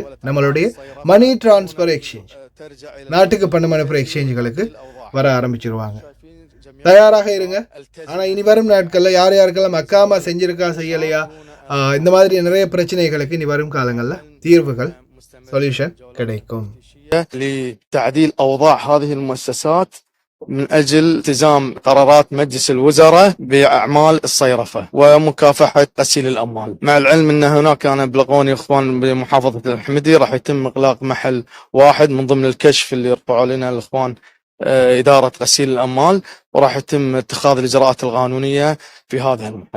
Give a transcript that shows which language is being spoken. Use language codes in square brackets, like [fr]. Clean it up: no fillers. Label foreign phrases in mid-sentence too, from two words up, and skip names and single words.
[ta] நம்மளுடைய [en] money transfer exchange, [ta] நாட்டுக்கு பணம் அனுப்புகிற எக்ஸ்சேஞ்சுகளுக்கு வர ஆரம்பிச்சிருவாங்க. தயாராக இருங்க. ஆனால் இனி வரும் நாட்களில் யார் யாருக்கெல்லாம் அக்காமா செஞ்சிருக்கா செய்யலையா இந்த மாதிரி நிறைய பிரச்சனைகளுக்கு இனி வரும் காலங்களில் தீர்வுகள் சொல்யூஷன் கிடைக்கும். [ar] لتعديل أوضاع هذه المؤسسات من أجل التزام قرارات مجلس الوزراء بأعمال الصيرفة ومكافحة غسيل الأموال. مع العلم أن هناك أنا بلغوني إخوان بمحافظة الحمدي راح يتم إغلاق محل واحد من ضمن الكشف اللي يرفعوا لنا الإخوان إدارة غسيل الأموال، وراح يتم اتخاذ الإجراءات القانونية في هذا المحل.